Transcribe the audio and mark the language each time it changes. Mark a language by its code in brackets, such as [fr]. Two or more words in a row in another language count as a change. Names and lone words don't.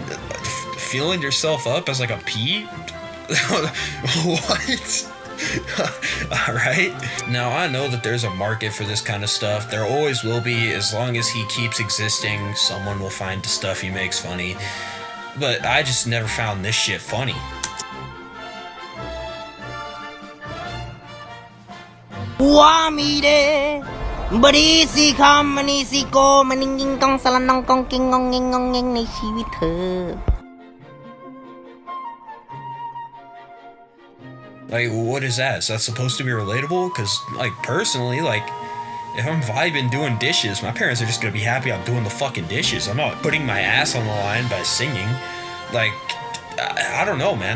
[en] Feeling yourself up as like a pea? What? Alright. Now, I know that there's a market for this kind of stuff. There always will be. As long as he keeps existing, someone will find the stuff he makes funny. But I just never found this shit funny. Wamide Berisi ka manisi ko maninging kang salanang kong kingong ngingong nging ni [th] ชีวิต เธอ [en] Like, what is that? Is that supposed to be relatable? Because, like, personally, like, If I'm vibing doing dishes, my parents are just gonna be happy I'm doing the fucking dishes. I'm not putting my ass on the line by singing. Like, I don't know, man.